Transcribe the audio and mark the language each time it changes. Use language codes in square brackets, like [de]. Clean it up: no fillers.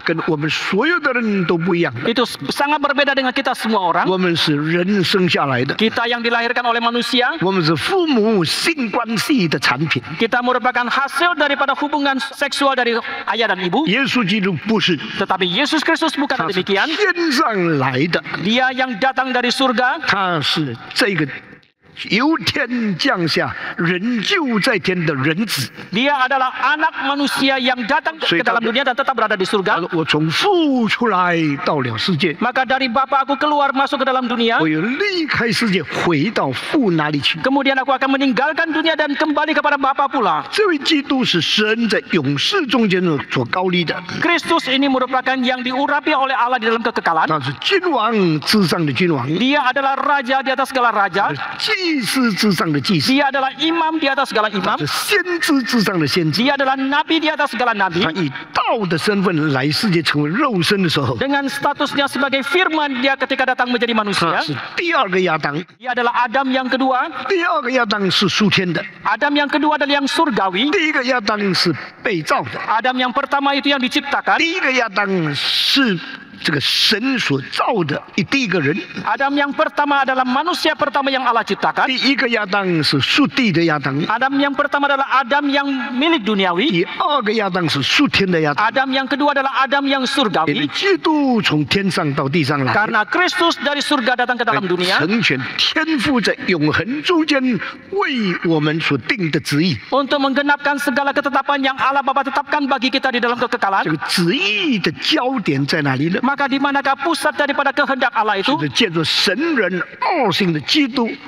[zh] 跟我们所有的人都不一样的。 [id] Itu sangat berbeda dengan kita semua orang. [zh] 我们是人生下来的， [id] Kita yang dilahirkan oleh manusia, [zh] 我们是父母性关系的产品。 [id] kita merupakan hasil daripada hubungan seksual dari ayah dan ibu. [zh] 耶稣基督不是， [id] Tetapi Yesus Kristus bukan [zh] 他是 [id] demikian. [zh] 天上来的， [id] Dia yang datang dari surga. [zh] 他是这个由天降下，人就在天的人子。 [id] Dia adalah anak manusia yang datang ke dalam dunia dan tetap berada di [zh] 他 [id] surga. [zh] 说：“我从父出来到了世界， [id] Maka dari Bapa aku keluar masuk ke dalam dunia. [zh] 我又离开世界，回到父那里去。” [id] Kemudian aku akan meninggalkan dunia dan kembali kepada Bapa pula. [zh] 这位基督是神在勇士中间所高立的， [id] Kristus ini merupakan yang diurapi oleh Allah di dalam kekekalan. [zh] 他是君王之上的君王， [id] Dia adalah raja di atas segala raja. [zh] 祭司之上的祭司， [id] Dia adalah imam di atas segala [zh] 他 [id] imam. [zh] 是先知之上的先知。 [id] Dia adalah nabi di atas segala nabi. [zh] 他以道的身份来世界成为肉身的时候， [id] Dengan statusnya sebagai firman, dia ketika datang menjadi [zh] 他 [id] manusia. [zh] 是第二个亚当。 [id] Dia adalah Adam yang kedua. [zh] 第二个亚当是属天的， [id] Adam yang kedua adalah yang surgawi. [zh] 第一个亚当是被造的， [id] Adam yang pertama itu yang diciptakan. [zh] 第一个亚当是这个神所造的第一个人， [id] Adam yang pertama adalah manusia pertama yang Allah ciptakan. [zh] 第一个亚当是属地的亚当， [id] Adam yang pertama adalah Adam yang milik duniawi. [zh] 第二个亚当是属天的亚当。 [id] Adam yang kedua adalah Adam yang [zh] 因为 [id] surgawi. [zh] 基督从天上到地上来， [id] Karena Kristus dari surga datang ke dalam dunia [zh] 成全天父在永恒中间为我们所定的旨意。 [id] untuk menggenapkan segala ketetapan yang Allah Bapa tetapkan bagi kita di dalam [zh] 这 [id] kekekalan. [zh] 个旨意的焦点在哪里呢？ [id] Maka di manakah pusat daripada kehendak Allah itu? [zh] 是借着神人二性的基督